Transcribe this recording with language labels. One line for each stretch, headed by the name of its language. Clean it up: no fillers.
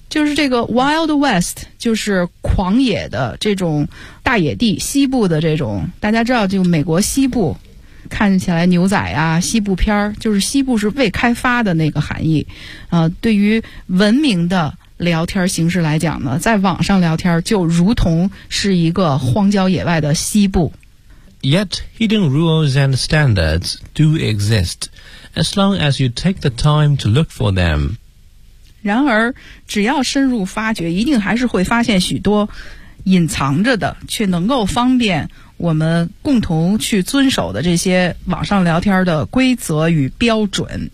Chinese: 就是这个 wild west 就是狂野的这种大野地，西部的这种，大家知道就美国西部看起来牛仔啊，西部片，就是西部是未开发的那个含义。对于文明的聊天形式来讲呢，在网上聊天就如同是一个荒郊野外的西部。
English: Yet hidden rules and standards do exist as long as you take the time to look for them.
Chinese: 然而只要深入发掘，一定还是会发现许多隐藏着的却能够方便我们共同去遵守的这些网上聊天的规则与标准。